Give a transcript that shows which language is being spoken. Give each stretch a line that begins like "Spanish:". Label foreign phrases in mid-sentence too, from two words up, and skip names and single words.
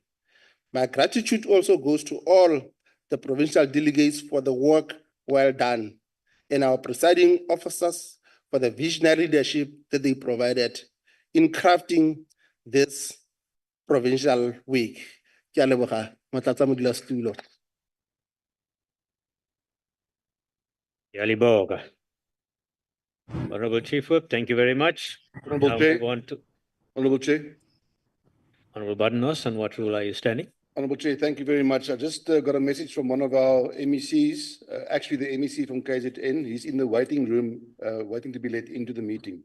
English: My gratitude also goes to all the provincial delegates for the work well done and our presiding officers for the visionary leadership that they provided in crafting this Provincial Week.
Northern Sotho: Ke a leboga, Motlatsamodulasetulo. Yaliboga.
English: Honorable Chief Whip, thank you very much. Honorable Now Chair. move on to Honorable Chair. Honorable Badnos, on what rule are you standing? Honorable Chair, thank you very much. I just got a message from one of our MECs, actually the MEC from KZN. He's in the waiting room, waiting to be let into the meeting.